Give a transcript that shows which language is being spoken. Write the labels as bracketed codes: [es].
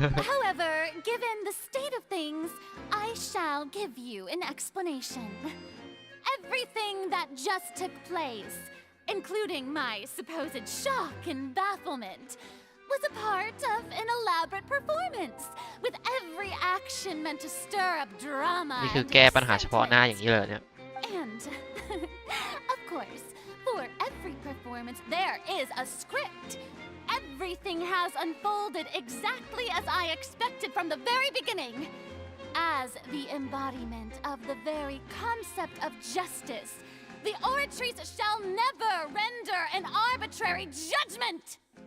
[en] However, given the state of things, I shall give you an explanation. Everything that just took place, including my supposed shock and bafflement, was a part of an elaborate performance, with every action meant to stir up drama [th] นี่คือแก้ปัญหาเฉพาะหน้าอย่างนี้เลยเนี่ย [en] And, of course, for every performance there is a script. Everything has unfolded exactly as I expected from the very beginning. As the embodiment of the very concept of justice, the oratrice shall never render an arbitrary judgment.